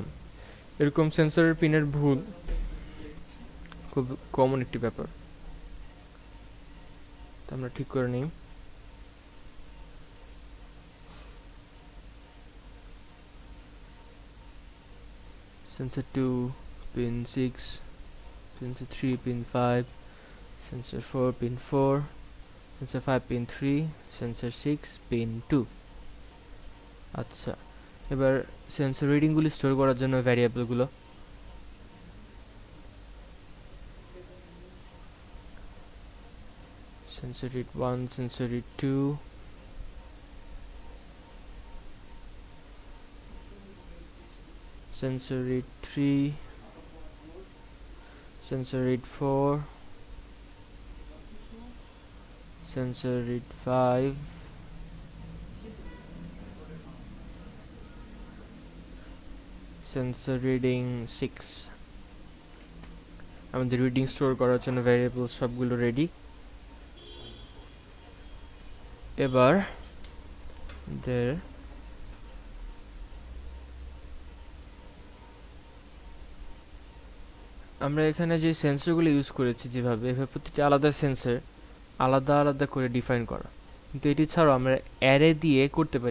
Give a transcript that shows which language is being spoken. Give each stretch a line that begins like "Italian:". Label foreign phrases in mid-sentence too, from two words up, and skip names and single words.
Bangla: এরকম সেন্সরের পিনের ভুল খুব কমন একটি ব্যাপার, তো আমরা ঠিক করে নিই।
English: সেন্সর 2 pin 6, sensor 3 pin 5, sensor 4 pin 4, sensor 5 pin 3, sensor 6 pin 2.
Bangla: আচ্ছা, এবার সেন্সর রিডিংগুলি স্টোর করার জন্য ভ্যারিয়েবলগুলো
English: sensor read 1, sensor read 2, sensor read 3, sensor read 4, sensor read 5, sensor reading 6.
Bangla: আমাদের রিডিং স্টোর করার জন্য ভ্যারিয়েবল সবগুলো রেডি। এবার আমরা এখানে যে সেন্সরগুলো ইউজ করেছি যেভাবে এভাবে প্রতিটি আলাদা সেন্সর আলাদা আলাদা করে ডিফাইন করা, কিন্তু এটি ছাড়াও আমরা অ্যারে দিয়ে করতে পারি।